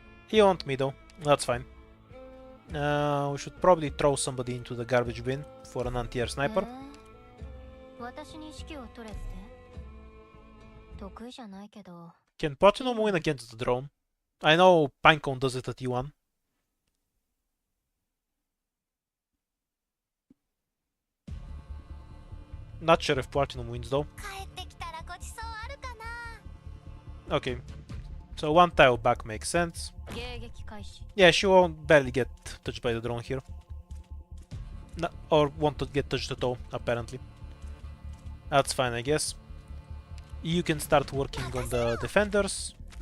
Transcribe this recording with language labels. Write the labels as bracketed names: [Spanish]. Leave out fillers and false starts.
[English] You want me though, that's fine. We should probably throw somebody into the garbage bin for an anti-air sniper. [Japanese] 私に指揮を取れって得意じゃないけど [English] Can Platinum win against the drone? I know Pinecone does it at E1. Not sure if Platinum wins though. [Japanese] 帰ってきたらごちそうあるかな [English] Okay, so 1 tile back makes sense. [Japanese] 迎撃開始 [English] Yeah, she won't barely get touched by the drone here. Or won't get touched at all, apparently. That's fine, I guess. You can start working on the defenders.